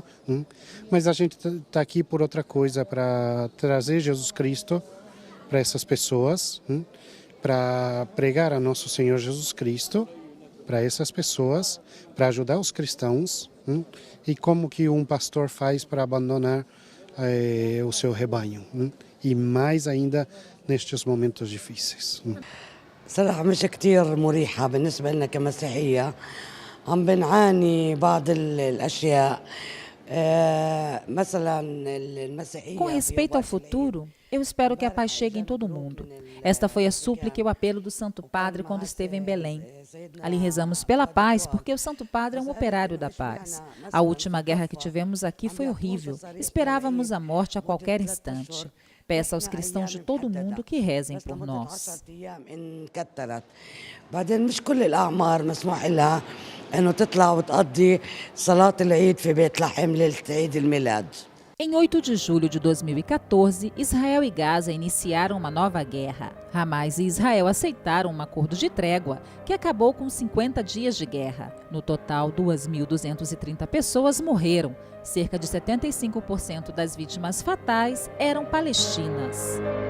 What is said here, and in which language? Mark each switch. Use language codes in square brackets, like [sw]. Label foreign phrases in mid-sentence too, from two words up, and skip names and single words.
[pt] Mas a gente está aqui por outra coisa, para trazer Jesus Cristo para essas pessoas, para pregar a nosso Senhor Jesus Cristo para essas pessoas, para ajudar os cristãos, e como que um pastor faz para abandonar o seu rebanho, e mais ainda nestes momentos difíceis. [ar] صراحة مش كتير مريحة بالنسبة لنا كمسيحية. عم بنعاني بعض الأشياء. [pt] Com respeito ao futuro, eu espero que a paz chegue em todo mundo. Esta foi a súplica e o apelo do Santo Padre quando esteve em Belém. Ali rezamos pela paz, porque o Santo Padre é um operário da paz. A última guerra que tivemos aqui foi horrível. Esperávamos a morte a qualquer instante. Peça aos cristãos de todo mundo que rezem por nós. [ar] بعدين مش كل الأعمار مسموح لها أنه تطلع وتقضي صلاة العيد في بيت لحم ليلة عيد الميلاد. [pt] Em 8 de julho de 2014, Israel e Gaza iniciaram uma nova guerra. Hamas e Israel aceitaram um acordo de trégua que acabou com 50 dias de guerra. No total, 2.230 pessoas morreram. Cerca de 75% das vítimas fatais eram palestinas.